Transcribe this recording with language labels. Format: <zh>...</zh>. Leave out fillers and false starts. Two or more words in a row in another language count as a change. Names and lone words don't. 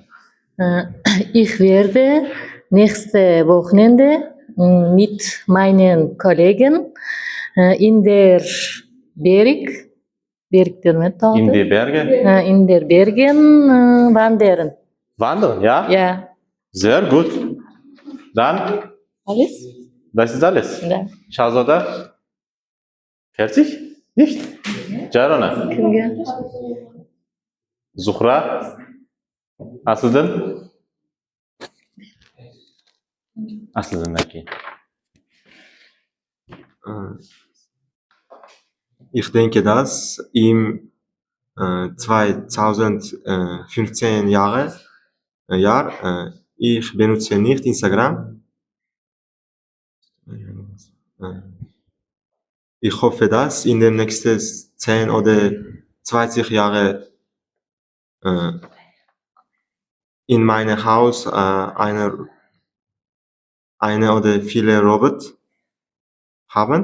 <de>Ich werde nächste Wochenende mit meinen Kollegen in der Berg der Methode, In die Berge in der Bergen wandern. wandern, ja? Ja. Sehr gut. Dann, Alles? das ist alles. Ja. Shahzoda? Fertig? Nicht? Jarona?</de> <uz>Kimga? Zuhra? Asliddin? Asliddindan keyin.</uz> <de>Ich denke, dass im 2015 ich benutze nicht Instagram. Ich hoffe, dass in den nächsten 10 oder 20 Jahren in meinem Haus eine oder viele Roboter haben.</de>